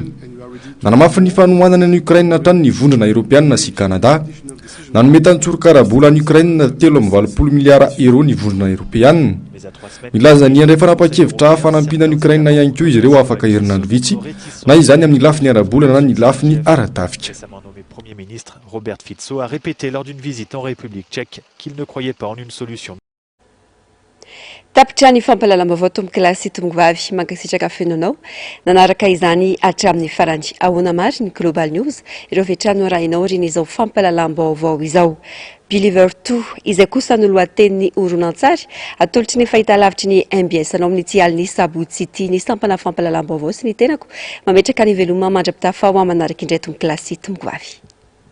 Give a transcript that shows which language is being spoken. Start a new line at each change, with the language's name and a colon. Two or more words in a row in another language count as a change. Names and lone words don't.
Malagasy: Nanamafy ny fanohanana ny Ukraine hatrany ny vondrana Europeanina sy Kanada. Nanome tantsorokarabola ny Ukraine 3.20 miliara euro ny vondrana Europeanina. Milaza ny andray fanapa-kevitra fanampiana ny Ukraine ihany koa izy ireo afaka herinandro vitsy na izany amin'ny lafiny arabola na ny lafiny aratafika.
French: Premier ministre Robert Fico a répété lors d'une visite en République tchèque qu'il ne croyait pas en une solution
Malagasy: tapitra ny fampalalam-baovao tomboky lasy tomboky vavy mankasitraka fenonao nanaraka izany hatramin'ny farandy ahoana mary ny Global News ireo vetrano rainao riny izao fampalalam-baovao izao Believer 2 izay kosa no lohatenin'ny horonan-tsary atolotry ny fahitalavitry ny MBS anao amin'ny tialiny sabotsy ty ny sampana fampalalam-baovao sy ny tenako mametraka ny veloma mandra-pitafa ho manaraka indray tomboky lasy tomboky vavy